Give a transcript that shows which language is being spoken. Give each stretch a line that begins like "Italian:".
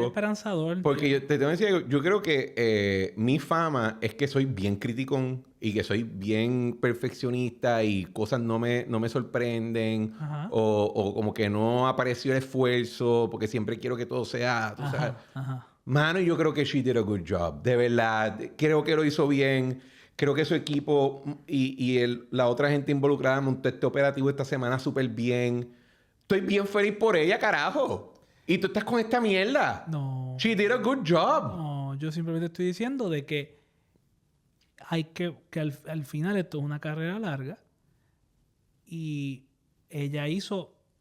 Spanish: Soy esperanzador. Porque te tengo que decir algo. Yo creo que mi fama es que soy bien criticón y que soy bien perfeccionista y cosas no me sorprenden. O como que no apareció el esfuerzo porque siempre quiero que todo sea... ¿tú sabes? Mano, yo creo que
English: she did a good job.
Spanish: De verdad. Creo que lo hizo bien. Creo que su equipo y la otra gente involucrada montó este operativo esta semana súper bien. Estoy bien feliz por ella, carajo. Y tú estás con esta mierda. No.
English: She did a good job.
Spanish: No, yo simplemente estoy diciendo de que hay que al final esto es una carrera larga y ella hizo